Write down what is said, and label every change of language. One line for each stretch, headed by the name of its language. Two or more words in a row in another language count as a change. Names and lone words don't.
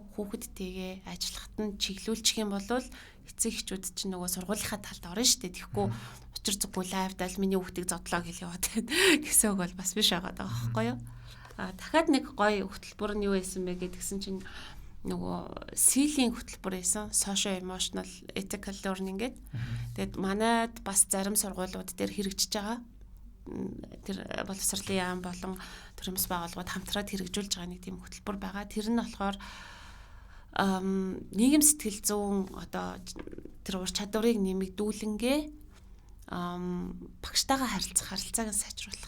Mongolian: Хүүхэдтэйгээ ажиллахад нь чиглүүлчих юм бол эцэг эхчүүд чинь нөгөө сургуулийнхаа талд орно шүү дээ. Тэгэхгүй учир зүггүй лайвдаа л миний хүүхдийг зодлоо гэж яваад гэсэн үг бол бас биш байгаа даа байхгүй юу? Дахиад нэг гоё хөтөлбөр нь юу байсан бэ гэдгсэн чинь нөгөө силийн хөтөлбөр байсан.
English: Social emotional ethical learning гэдэг.
Mongolian: Тэгээд манайд бас зарим сургуулиуд дээр хэрэгжиж байгаа. Тэр боловсролын яам болон төрөмс байгууллагууд хамтраад хэрэгжүүлж байгаа нэг тийм хөтөлбөр байгаа. Тэр нь болохоор нийгэм сэтгэл зүйн одоо тэр ур чадварыг нэмэгдүүлэнгээ багштайгаа харилцааг нь сайжруулах.